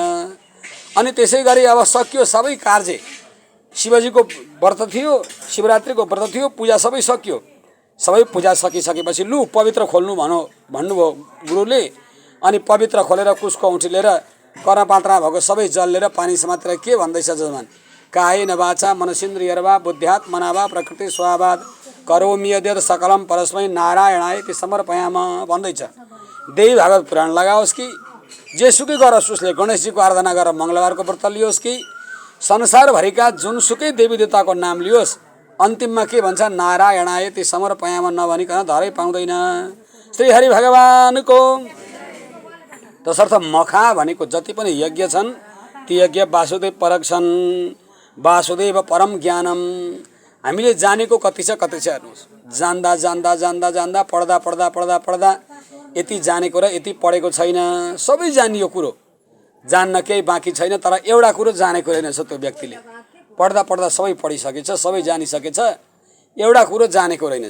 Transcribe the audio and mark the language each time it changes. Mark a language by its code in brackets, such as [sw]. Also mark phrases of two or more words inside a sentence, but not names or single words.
[ne] अनि त्यसै गरी अब सकियो सबै कार्य, शिवजीको व्रत थियो, शिवरात्रिको व्रत थियो, पूजा सबै सकियो। सबै पूजा सकिसकेपछि लु पवित्र खोल्नु भन्नुभयो गुरुले। अनि पवित्र खोलेर कुसको औँठी लिएर कर्णपात्रमा भएको सबै जल लिएर पानी समातेर के भन्दैछ जजमान, [sa] कायेन वाचा मनसेन्द्रियर्वा बुद्ध्यात्मना वा प्रकृति स्वभावात् करोमि यद्यत् सकलम परस्मै नारायणाय समर्पयामि [ne] भन्दैछ। देवी भागवत पुराण लगाओस् कि जेसुकै गरोस्, उसले गणेशजीको आराधना गरेर मङ्गलबारको व्रत लियोस् कि संसारभरिका जुनसुकै देवी देवताको नाम लियोस्, अन्तिममा के भन्छ, [sa] नारायणाय समर्पयामि [ne] नभनिकन धरै पाउँदैन श्री हरि भगवानको। तसर्थ मखा भनेको जति पनि यज्ञ छन्, ती यज्ञ वासुदेव परक छन्। [sa] वासुदेव परम ज्ञानम, [ne] हामीले जानेको कति छ हेर्नुहोस्। जान्दा जान्दा जान्दा जान्दा पढ्दा पढ्दा पढ्दा पढ्दा यति जानेको र यति पढेको छैन। सबै जानियो कुरो, जान्न केही बाँकी छैन। तर एउटा कुरो जानेको रहेनछ त्यो व्यक्तिले। पढ्दा पढ्दा सबै पढिसकेछ, सबै जानिसकेछ, एउटा कुरो जानेको रहेनछ।